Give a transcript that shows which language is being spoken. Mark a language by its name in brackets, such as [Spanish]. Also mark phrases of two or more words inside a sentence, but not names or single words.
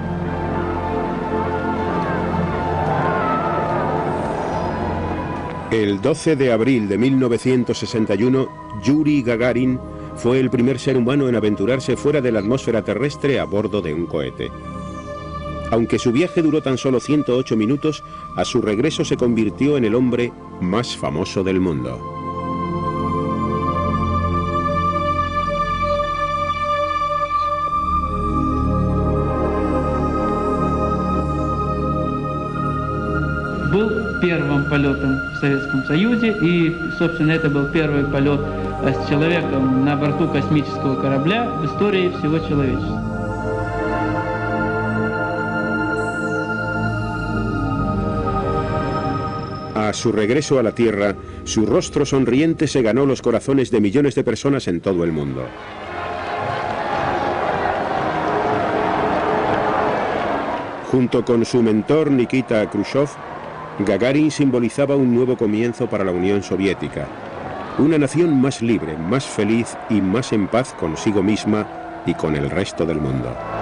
[Spanish] El 12 de abril de 1961, Yuri Gagarin fue el primer ser humano en aventurarse fuera de la atmósfera terrestre a bordo de un cohete. Aunque su viaje duró tan solo 108 minutos, a su regreso se convirtió en el hombre más famoso del mundo. [Russian] Был первым полетом в Советском Союзе, и, собственно, это был первый полет с человеком на борту космического корабля в истории всего человечества. [Spanish] A su regreso a la Tierra, su rostro sonriente se ganó los corazones de millones de personas en todo el mundo. Junto con su mentor Nikita Khrushchev, Gagarin simbolizaba un nuevo comienzo para la Unión Soviética, una nación más libre, más feliz y más en paz consigo misma y con el resto del mundo.